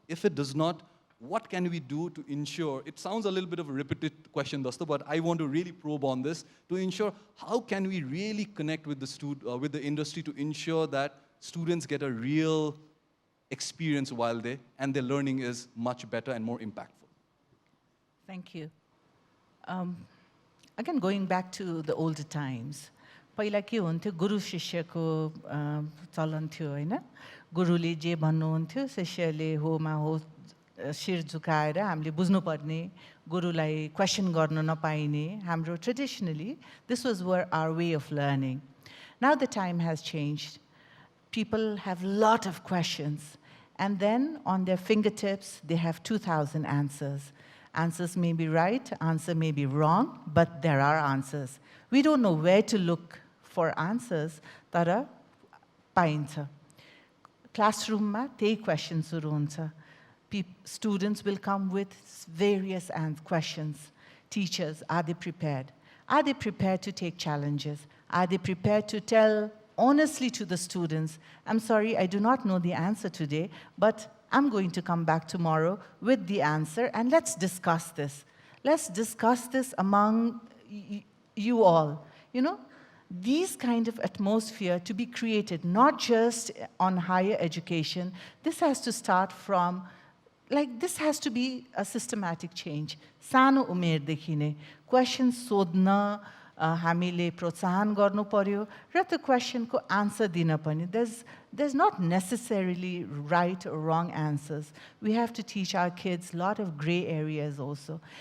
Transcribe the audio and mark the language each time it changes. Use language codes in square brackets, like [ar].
[en] If it does not, what can we do to ensure, it sounds a little bit of a repeated question, Dosto, but I want to really probe on this to ensure how can we really connect with the industry to ensure that students get a real experience while and their learning is much better and more impactful. Thank you. [ne] Again, going back to the older times, पहिला के हुन्थ्यो गुरु शिष्यको चलन थियो हैन गुरुले जे भन्नुहुन्थ्यो शिष्यले होमा हो शिर झुकाएर हामीले बुझ्नुपर्ने गुरुलाई क्वेशन गर्न नपाइने हाम्रो [en] traditionally this was our way of learning. Now the time has changed. People have a lot of questions and then on their fingertips they have 2,000 answers. Answers may be right, answer may be wrong, but there are answers. We don't know where to look for answers [ne] tara paincha. Classroom ma त्यही questions सुरु हुन्छ. [en] Students will come with various questions. Teachers, are they prepared? Are they prepared to take challenges? Are they prepared to tell honestly to the students, I'm sorry, I do not know the answer today, but I'm going to come back tomorrow with the answer and let's discuss this. Let's discuss this among you all. You know, these kind of atmosphere to be created, not just on higher education, this has to start from, like this has to be a systematic change. [ne] सानो उमेरदेखि नै question सोध्न हामीले प्रोत्साहन गर्नु पर्यो र त्यो क्वेशनको आन्सर दिन पनि [en] there's not necessarily right or wrong answers. We have to teach our kids a lot of gray areas also.